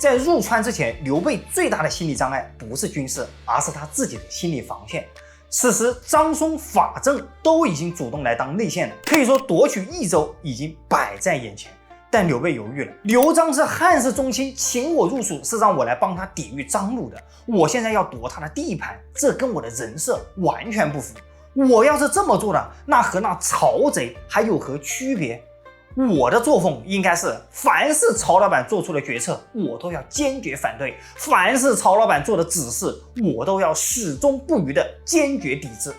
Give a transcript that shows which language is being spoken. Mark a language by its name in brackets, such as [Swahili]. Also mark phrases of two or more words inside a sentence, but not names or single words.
[Chinese] 在入川之前，劉備最大的心理障礙不是軍事，而是他自己的心理防線。此時，張松、法正都已經主動來當內線了，可以說奪取益州已經擺在眼前。但劉備猶豫了，劉璋是漢室宗親，請我入蜀是讓我來幫他抵御張魯的，我現在要奪他的地盤，這跟我的人設完全不符。我要是這麼做的，那和那曹賊還有何區別？我的作風應該是，凡是曹老板做出的決策，我都要堅決反对；凡是曹老板做的指示，我都要始終不渝的堅決抵制。